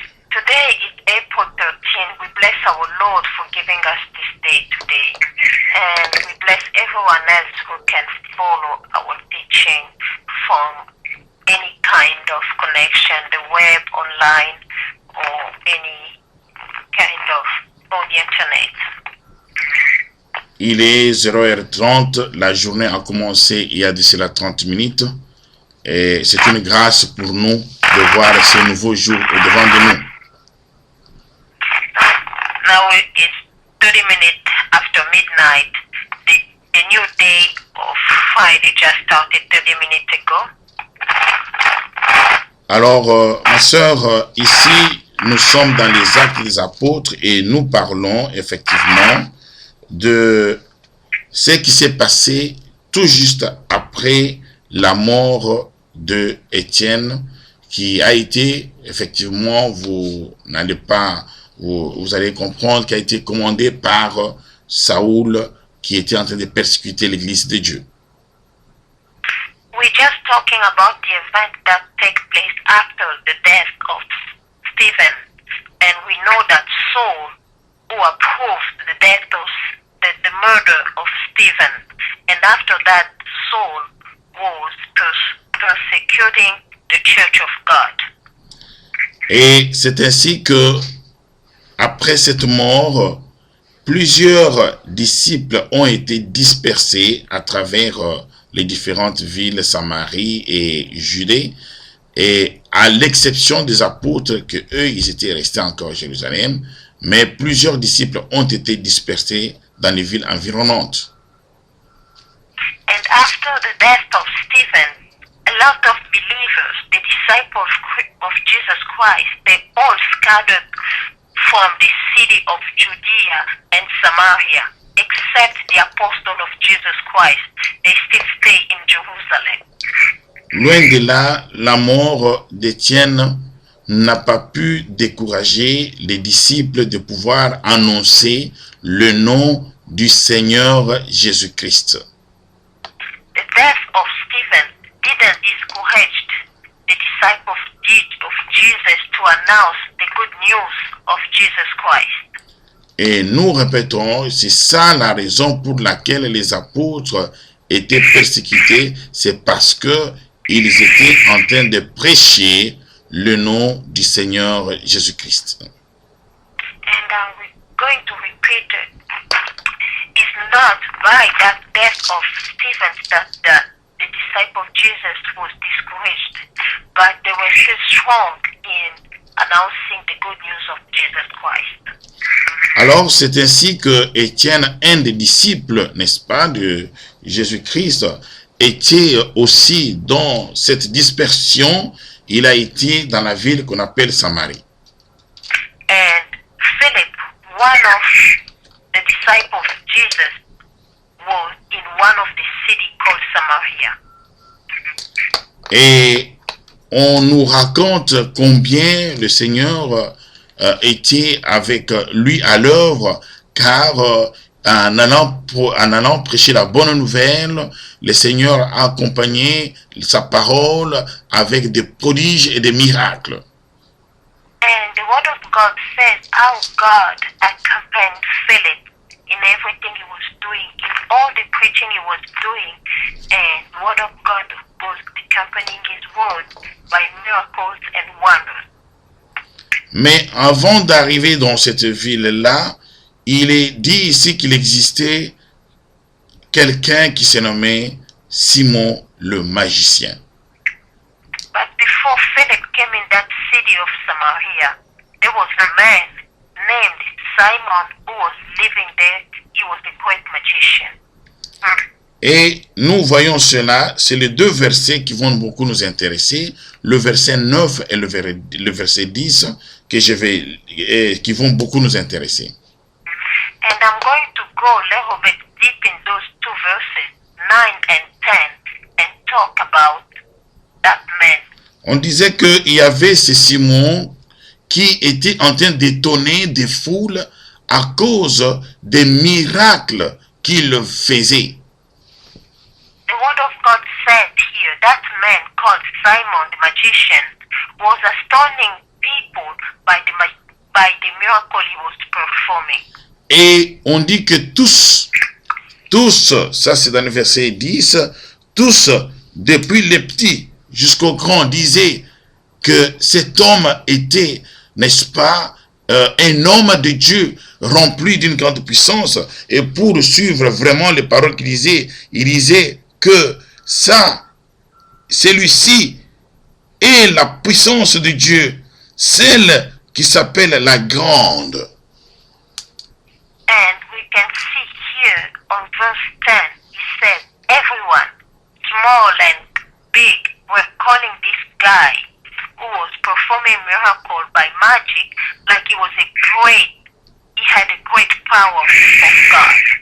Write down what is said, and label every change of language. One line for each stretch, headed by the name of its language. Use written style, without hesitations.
English: Today is April 13. We bless our Lord for giving us this day today. And we bless everyone else who can follow our teaching from any kind of connection, the web, online, or any kind of on the internet.
French: Il est 0h30, la journée a commencé il y a de cela 30 minutes. Et c'est une grâce pour nous de voir ce nouveau jour au-devant de nous.
English: Now it's 30 minutes after midnight. The new day of Friday just started 30 minutes ago.
French: Alors, ma sœur, ici, nous sommes dans les Actes des Apôtres et nous parlons effectivement de ce qui s'est passé tout juste après la mort de Étienne, qui a été, effectivement, vous allez comprendre, qui a été commandé par Saoul, qui était en train de persécuter l'église de Dieu.
English: We're just talking about the event that takes place after the death of Stephen, and we know that Saul, who approved the death of the murder of Stephen, and after that Saul was persecuting the Church of God.
French: Et c'est ainsi que, après cette mort, plusieurs disciples ont été dispersés à travers les différentes villes, Samarie et Judée, et à l'exception des apôtres que eux, ils étaient restés encore à Jérusalem, mais plusieurs disciples ont été dispersés dans les villes environnantes.
English: And after the death of Stephen, a lot of believers, the disciples of Jesus Christ, they all scattered from the city of Judea and Samaria, except the apostle of Jesus Christ. They still stay in Jerusalem.
French: Loin de là, la mort d'Étienne n'a pas pu décourager les disciples de pouvoir annoncer le nom du Seigneur Jésus-Christ.
English: The death of Stephen didn't discourage the disciples of Jesus to announce the good news of Jesus Christ.
French: Et nous répétons, c'est ça la raison pour laquelle les apôtres étaient persécutés, c'est parce que ils étaient en train de prêcher le nom du Seigneur Jésus-Christ.
English: And we're going to repeat it. It's not by that death of Stephen that the disciple of Jesus was discouraged, but they were still strong in announcing the good news of Jesus Christ.
French: Alors, c'est ainsi que Étienne, un des disciples, n'est-ce pas, de Jésus-Christ, était aussi dans cette dispersion. Il a été dans la ville qu'on appelle Samarie.
English: And Philip, one of the disciples of Jesus, was in one of the cities called Samaria.
French: Et on nous raconte combien le Seigneur était avec lui à l'œuvre, car en allant prêcher la bonne nouvelle, le Seigneur a accompagné sa parole avec des prodiges et des miracles.
English: And the word of God says how God accompanied Philip in everything he was doing, in all the preaching he was doing, and the word of God was accompanying his word by miracles and wonders.
French: Mais avant d'arriver dans cette ville-là, il est dit ici qu'il existait quelqu'un qui se nommait Simon le magicien.
English: But before Philip came in that city of Samaria, there was a man named Simon who was living there. He was a great magician.
French: Et nous voyons cela, c'est les deux versets qui vont beaucoup nous intéresser, le verset 9 et le verset 10, qui vont beaucoup nous intéresser.
English: And I'm going to go a little bit deep in those two verses, 9 and 10, and talk about that man.
French: On disait qu'il y avait ce Simon qui était en train d'étonner des foules à cause des miracles qu'il faisait.
English: you, that man called Simon the magician was astounding people by the miracle he was performing.
French: Et on dit que tous, ça c'est dans le verset 10, tous, depuis les petits jusqu'aux grands, disaient que cet homme était, n'est-ce pas, un homme de Dieu rempli d'une grande puissance. Et pour suivre vraiment les paroles qu'il disait, il disait que ça, celui-ci est la puissance de Dieu, celle qui s'appelle la grande.
English: And we can see here on verse 10, he said, everyone, small and big, were calling this guy who was performing miracle by magic like he had a great power of God.